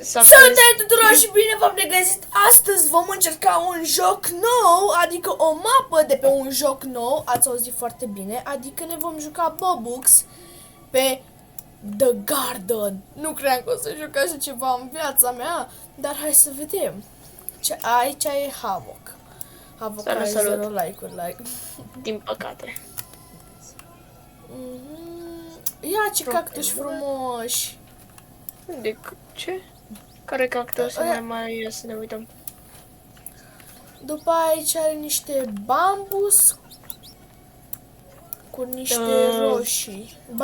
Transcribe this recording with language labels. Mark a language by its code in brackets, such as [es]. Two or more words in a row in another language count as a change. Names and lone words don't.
[ro] Salutare tuturor și bine v-am regăsit! Astăzi vom încerca un joc nou, adică o mapă de pe un joc nou, ați auzit foarte bine, adică ne vom juca Bobux pe The Garden. Nu cream că o să joc așa ceva în viața mea, dar hai să vedem. Aici e Havoc. Havoc are 0 like-uri, like. Din păcate. Ia ce cactuși frumoși! De ce? Care cactus mai ia să ne uităm? După aici are niște bambus cu niște roșii.